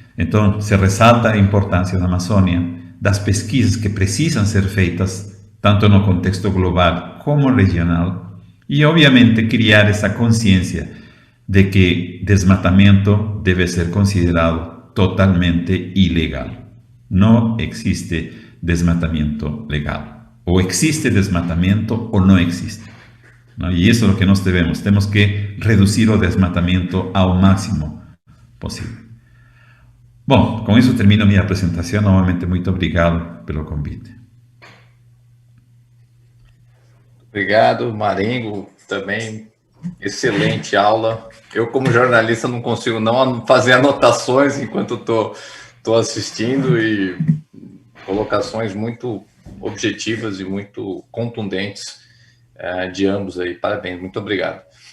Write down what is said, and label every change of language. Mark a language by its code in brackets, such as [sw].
[pt] Então se ressalta a importância da Amazônia, das pesquisas que precisam ser feitas, tanto no contexto global como regional, e obviamente criar essa consciência de que desmatamento deve ser considerado totalmente ilegal. Não existe desmatamento legal. Ou existe desmatamento ou não existe. [es] ¿No? Y eso es lo que nos debemos. Tenemos que reducir el desmatamiento al máximo posible. [pt] Bom, com isso termino minha apresentação. Novamente, muito obrigado pelo convite. Obrigado, Marengo, também excelente aula. Eu, como jornalista, não consigo não fazer anotações enquanto estou assistindo, e colocações muito objetivas e muito contundentes de ambos aí. Parabéns, muito obrigado.